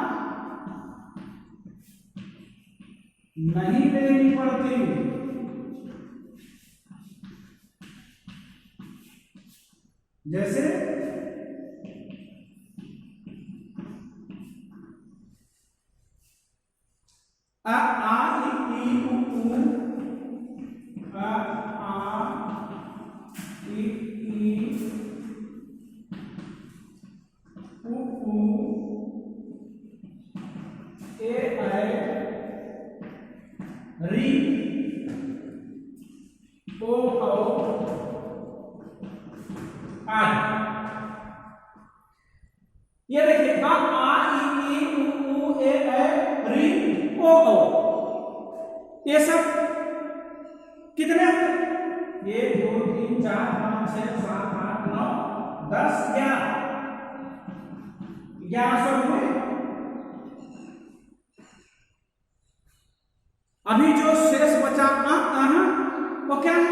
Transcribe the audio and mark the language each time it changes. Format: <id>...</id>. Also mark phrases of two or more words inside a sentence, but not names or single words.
<hi>नहीं लेनी पड़ती, जैसे अ आ इ ई उ ऊ, अ आ इ ई उ ऊ, ए ऐ री ओ औ आ। ये देखिए, अ आ इ ई उ ऊ, ए ऐ री ओ औ, ये सब कितने? 1 2 3 4 5 6 7 8 9 10 11 11 हुए। अभी जो शेष बचा वो क्या है?</hi>